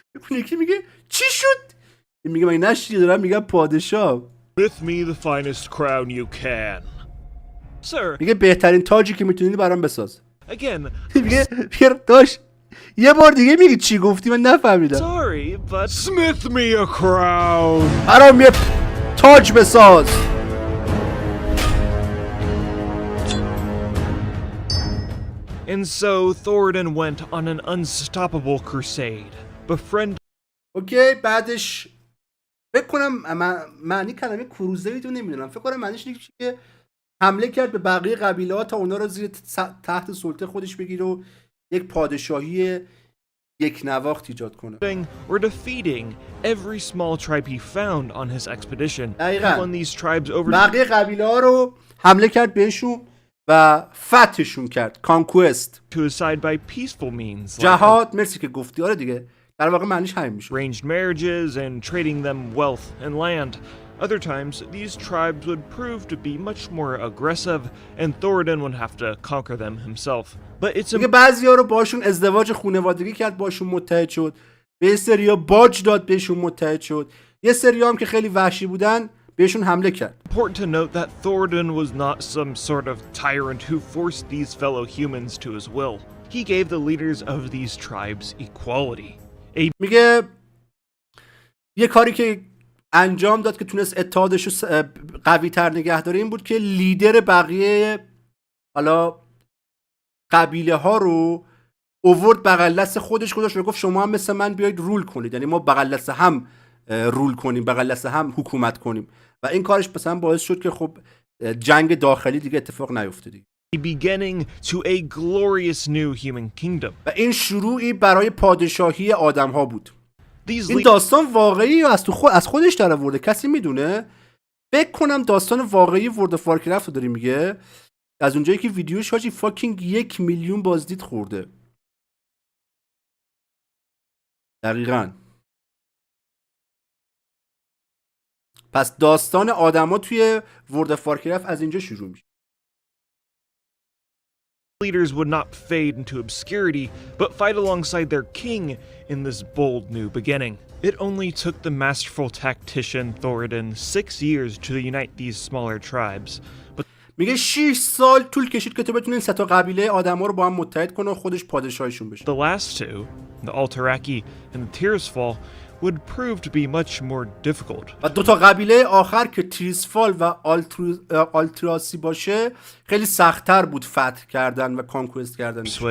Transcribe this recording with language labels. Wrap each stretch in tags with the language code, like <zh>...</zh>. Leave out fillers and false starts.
<fa>یکی میگه چی شد؟ میگه من نشتی دارم میگم پادشاه.</fa> <en>With me the finest crown you can. Sir.</en> <fa>میگه بهترین تاجی که میتونی برام بساز.</fa> <en>Again,</en> <fa>میگه داشت یه بار دیگه میگی چی گفتی من نفهمیدم.</fa> <en>sorry, but smith me a crown.</en> <fa>برام یه تاج بساز.</fa> <en>And so Thoradin went on an unstoppable crusade, befriend.</en> <fa>اوکی بعدش فکر کنم معنی کلمه کروزید رو نمیدونم. فکر کنم معنیش اینه که حمله کرد به بقیه قبیله ها تا اونا رو زیر تحت سلطه خودش بگیره و یک پادشاهی یک نواخت ایجاد کنه.</fa> <en>Or defeating every small tribe he found on his expedition.</en> <fa>دقیقاً.</fa> <en>Won these tribes over.</en> <fa>بقیه قبیله ها رو حمله کرد بهشون و فتحشون کرد.</fa> <en>Conquest. To his side by peaceful means.</en> <fa>جهاد. مرسی که گفتی. آره دیگه در واقع معنیش همین میشه.</fa> <en>Arranged marriages and trading them wealth and land. Other times, these tribes would prove to be much more aggressive, and Thoradin would have to conquer them himself. But it's</en> <fa>دیگه بعضیا رو باشون ازدواج خانوادگی کرد، باشون متحد شد. به سریا باج داد، بهشون متحد شد. یه سریا هم که خیلی وحشی بودن بهشون حمله کرد.</fa> <en>important to note that Thoradin was not some sort of tyrant who forced these fellow humans to his will. He gave the leaders of these tribes equality.</en> <fa>میگه یه کاری که انجام داد که تونست اتحادش رو قوی تر نگه داره این بود که لیدر بقیه حالا قبیله ها رو اوورد بغل دست خودش گذاشت و گفت شما هم مثل من بیاید رول کنید. یعنی ما بغل دست هم رول کنیم، بغل دست هم حکومت کنیم و این کارش مثلا باعث شد که خب جنگ داخلی دیگه اتفاق نیفته دیگه.</fa> <en>Beginning to a glorious new human kingdom.</en> <fa>و این شروعی برای پادشاهی آدم ها بود. این داستان واقعی از خودش در آورده؟ کسی میدونه؟ فکر کنم داستان واقعی ورد اف وارکرافت رو داره میگه. از اونجایی که ویدیوش حاجی فاکینگ 1 میلیون بازدید خورده. دقیقاً. پس داستان آدما توی ورد اف وارکرافت از اینجا شروع میشه.</fa> <en>Leaders would not fade into obscurity, but fight alongside their king in this bold new beginning. It only took the masterful tactician Thoradin 6 years to unite these smaller tribes. But</en> <fa>میگه 6 سال طول کشید که تو بتونی این سه تا قبیله آدما رو با هم متحد کنه و خودش پادشاهشون بشه.</fa> <en>the last two, the Alteraci and the Tirisfal, would prove to be much more difficult.</en> <fa>و دو تا قبیله آخر که تریسفال و آلتراسی باشه خیلی سخت‌تر بود فتح کردن و کانکوست کردن.</fa>